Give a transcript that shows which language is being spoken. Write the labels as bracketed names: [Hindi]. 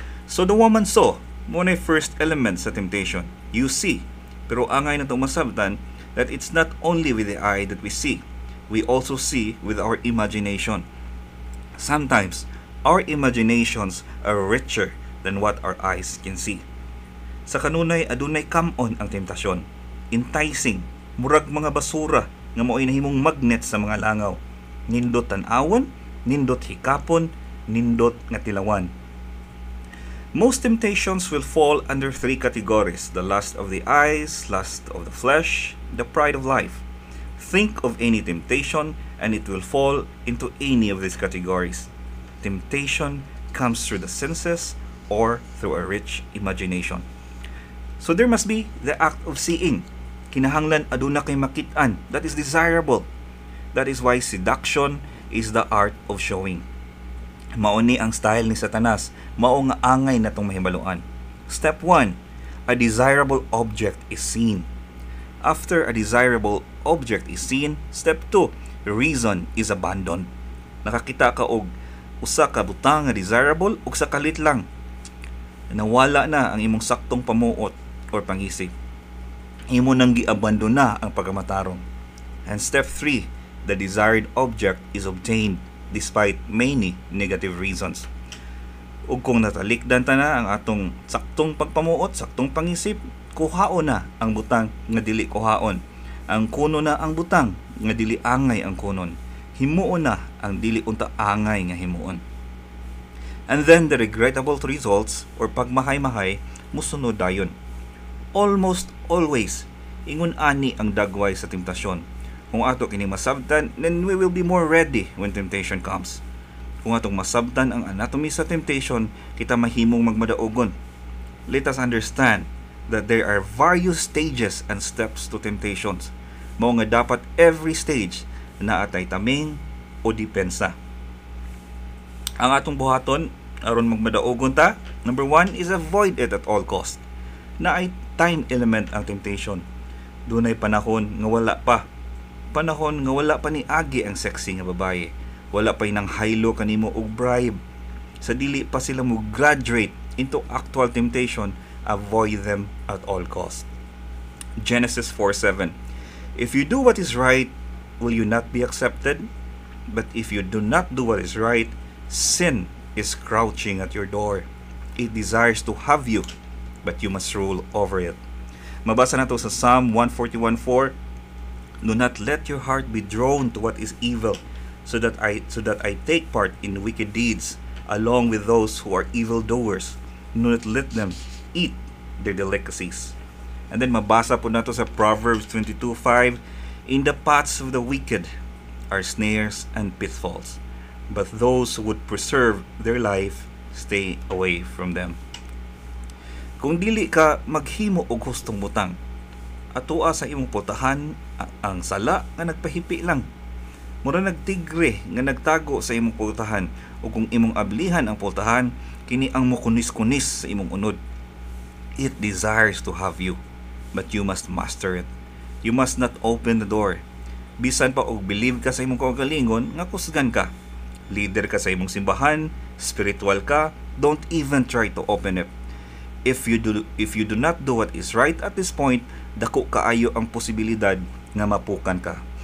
[English] So the woman saw, [Cebuano] mo na [English] first element sa temptation. You see. [Cebuano] Pero angay na itong masabtan [English] that it's not only with the eye that we see. We also see with our imagination. Sometimes, our imaginations are richer than what our eyes can see. [Cebuano] Sa kanunay, adunay come-on ang temptasyon. Enticing, murag mga basura nga mao'y nahimong magnet sa mga langaw. Nindot tan-awon, nindot hikapon, nindot nga tilawan. [English] Most temptations will fall under three categories: the lust of the eyes, lust of the flesh, the pride of life. Think of any temptation and it will fall into any of these categories. Temptation comes through the senses or through a rich imagination. So there must be the act of seeing. [Cebuano] Kinahanglan aduna kay makit-an. [English] That is desirable. That is why seduction is the art of showing. [Cebuano] Mao ni ang style ni Satanas, mao nga angay natong mahibaluan. [English] Step 1, a desirable object is seen. After a desirable object is seen, step 2, reason is abandoned. [Cebuano] Nakakita ka og usa ka butang nga desirable ug sa kalit lang. Nawala na ang imong saktong pamuot or pangisip. Imo nang giabandona ang pagkamatarong. [English] And step 3, the desired object is obtained despite many negative reasons. [Cebuano] Ug kung natalikdan ta na ang atong saktong pagpamuot, saktong pangisip, kuhaon na ang butang nga dili kuhaon. Ang kuno na ang butang nga dili angay ang kunon. Himuon na ang dili unta angay nga himuon. [English] And then the regrettable results or [Cebuano] pagmahay-mahay musunod dayon. [English] Almost always, [Cebuano] ingon ani ang dagway sa temptasyon. Kung ato kini masabtan, [English] then we will be more ready when temptation comes. [Cebuano] Kung atong masabtan ang anatomy sa temptation, kita mahimong magmadaogon. [English] Let us understand that there are various stages and steps to temptations. [Cebuano] Mao nga dapat [English] every stage [Cebuano] na atay taming o depensa. Ang atong buhaton aron magmadaogon ta, [English] number 1 is avoid it at all cost. [Cebuano] Na ay time element ang temptation. Dunay panahon nga wala pa. Panahon nga wala pa ni agi ang sexy nga babaye. Wala pa nang haylo kanimo og bribe. Sa dili pa sila mo [English] graduate into actual temptation, avoid them at all cost. Genesis 4:7. If you do what is right, will you not be accepted? But if you do not do what is right, sin is crouching at your door. It desires to have you, but you must rule over it. [Cebuano] Mabasa na to sa Psalm 141:4. [English] Do not let your heart be drawn to what is evil, so that I take part in wicked deeds, along with those who are evildoers. Do not let them eat their delicacies. And then [Cebuano] mabasa po na to sa [English] Proverbs 22:5. In the paths of the wicked are snares and pitfalls, but those who would preserve their life stay away from them. [Cebuano] Kung dili ka maghimo og hustong butang, atoa sa imong putahan ang sala nga nagpahipi lang. Mura nagtigre nga nagtago sa imong putahan, o kung imong ablihan ang putahan, kini ang mukunis-kunis sa imong unod. [English] It desires to have you, but you must master it. You must not open the door. [Cebuano] Bisan pa og believe ka sa imong kaugalingon nga kusgan ka. Leader ka sa imong simbahan, spiritual ka, [English] don't even try to open it. If you do not do what is right at this point, [Cebuano] dako kaayo ang posibilidad nga mapukan ka.